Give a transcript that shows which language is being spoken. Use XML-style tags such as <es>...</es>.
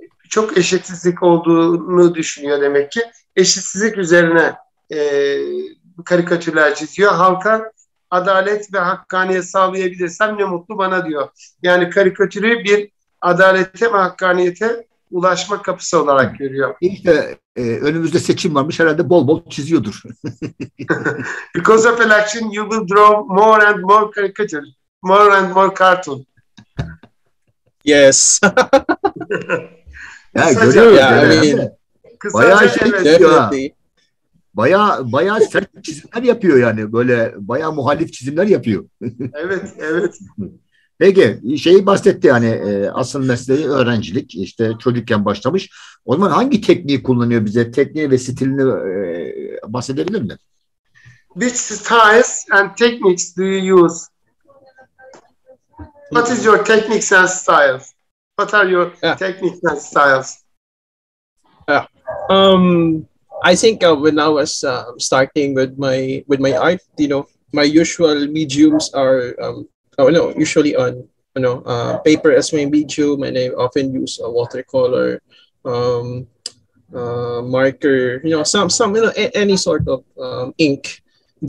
<tr>Çok eşitsizlik olduğunu düşünüyor demek ki. Eşitsizlik üzerine karikatürler çiziyor. Halka adalet ve hakkaniyet sağlayabilirsem ne mutlu bana diyor. Yani karikatürü bir adalete ve hakkaniyete ulaşma kapısı olarak görüyor. İşte önümüzde seçim varmış, herhalde bol bol çiziyordur.</tr> <en>Because of election you will draw more and more caricature, more and more cartoon. Yes.</en> <tr>Ya görüyoruz.</tr> <en>Yeah,</en> <tr>bayağı çiziyor. Bayağı sert çizimler yapıyor yani. Böyle bayağı muhalif çizimler yapıyor. Evet. Peki şeyi bahsetti, yani asıl mesleği öğrencilik, işte çocukken başlamış. O zaman hangi tekniği kullanıyor, bize tekniği ve stilini bahsedebilir mi?</tr> <en>Which styles and techniques do you use? What is your techniques and styles? What are your Yeah. techniques and styles? Yeah. I think when I was starting with my art, my usual mediums are usually on paper as my medium, and I often use a watercolor, um, marker, some any sort of ink in</en>